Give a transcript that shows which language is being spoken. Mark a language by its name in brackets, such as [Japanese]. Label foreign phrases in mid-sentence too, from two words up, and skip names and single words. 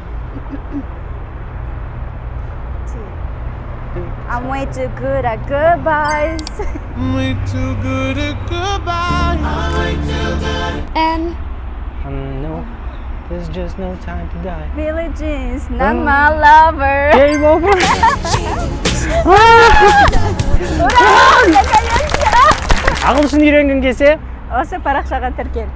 [English] I'm way too good at goodbyes. I'm way too good at goodbye. I'm way too good. N. No, there's just no time to die. Billie Jean's not my lover. Game over. [Russian] Ура! Наконец-то! [Kazakh] Ағылшын үйренгің келсе, Осы парақшаға тіркел.